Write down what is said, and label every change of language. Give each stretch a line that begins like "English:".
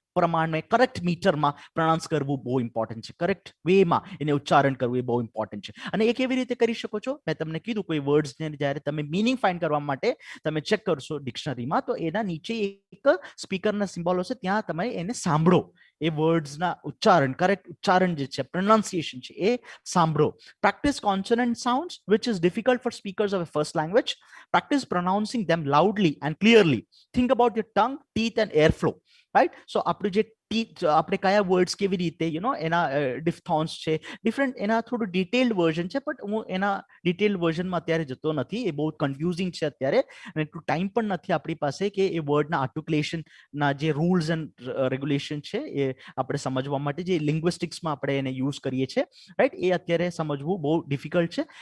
Gujarati: પ્રમાણે કરેક્ટ મીટરમાં પ્રોનાઉન્સ કરવું બહુ ઇમ્પોર્ટન્ટ છે, કરેક્ટ વેમાં એને ઉચ્ચારણ કરવું એ બહુ ઇમ્પોર્ટન્ટ છે. અને એ કેવી રીતે કરી શકો છો? મેં તમને કીધું કોઈ વર્ડ્સને જ્યારે તમે મીનિંગ ફાઇન્ડ કરવા માટે તમે ચેક કરશો ડિક્શનરીમાં, તો એના નીચે એક સ્પીકરના સિમ્બોલ હશે, ત્યાં તમે એને સાંભળો, એ વર્ડ્સના ઉચ્ચારણ, કરેક્ટ ઉચ્ચારણ જે છે, પ્રોનાઉન્સિએશન છે, એ સાંભળો.
English: Practice consonant sounds which is difficult for speakers of a first language. Practice pronouncing them loudly and clearly. Think about your tongue, teeth and airflow. Right?
Gujarati: સો આપણું જે ટીથ, આપણે કયા વર્ડ્સ કેવી રીતે એના ડિફથોન્સ છે, ડિફરન્ટ, એના થોડું ડિટેલ્ડ વર્ઝન છે, બટ હું એના ડિટેલ્ડ વર્ઝનમાં અત્યારે જતો નથી, એ બહુ કન્ફ્યુઝિંગ છે અત્યારે, અને એટલું ટાઈમ પણ નથી આપણી પાસે કે એ વર્ડના આર્ટિક્યુલેશનના જે રૂલ્સ એન્ડ રેગ્યુલેશન છે એ આપણે સમજવા માટે, જે લિંગ્વિસ્ટિક્સમાં આપણે એને યુઝ કરીએ છીએ, રાઈટ, એ અત્યારે સમજવું બહુ ડિફિકલ્ટ છે.